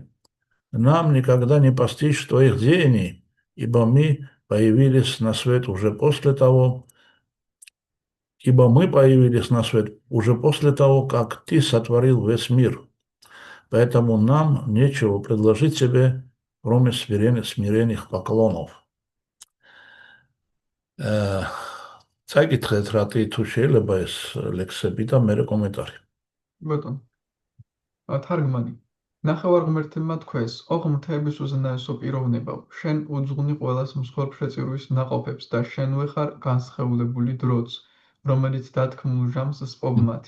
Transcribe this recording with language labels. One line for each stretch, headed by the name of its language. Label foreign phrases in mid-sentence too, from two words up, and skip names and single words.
Russian: Нам никогда не постичь твоих деяний, ибо мы появились на свет уже после того, как ты сотворил весь мир. Поэтому нам нечего предложить тебе, кроме смиренных поклонов.
Georgian: წაიკითხეთ რა თუ შეიძლება ეს ლექსები და მე კომენტარი. ბატონო, თარგმანი. ნახევარღმერთებმა თქვეს, ოღ მთების უზენაესო პიროვნებავ, შენ უძღვნი ყველას მსხვერპლშეწირვის ნაყოფებს და შენვე ხარ განსხეულებული დროც, რომელიც დათქმულ ჟამს სპობ მათი.